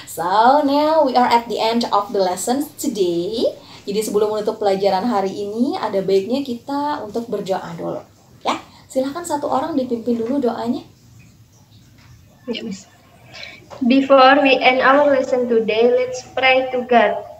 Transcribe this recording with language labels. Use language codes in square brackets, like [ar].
[en] So, now we are at the end of the lesson today. [id] Jadi sebelum menutup pelajaran hari ini, ada baiknya kita untuk berdoa dulu. Ya, silahkan satu orang dipimpin dulu doanya. Ya, Miss. [en] Before we end our lesson today, let's pray to God.